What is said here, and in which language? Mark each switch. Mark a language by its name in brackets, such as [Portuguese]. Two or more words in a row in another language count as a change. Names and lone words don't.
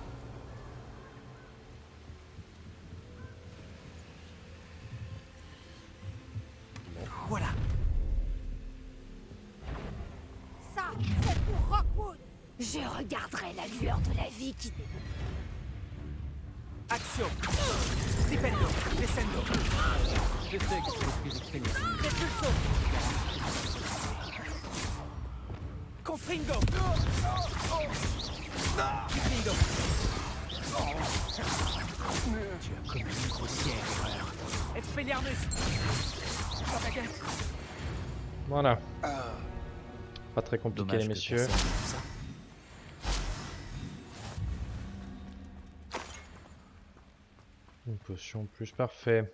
[French] Voilà. Ça, c'est pour Rockwood. Je regarderai la lueur de la vie qui... Action. Dipendo. Descendo. Je sais que c'est le plus expéditif. Repulso. Confringo. Dipendo. Tu as commis une grossière erreur. Expelliarmus. Propagate. Voilà. Pas très compliqué, Dommage les que messieurs. personne n'ait vu ça. Une potion plus, parfait.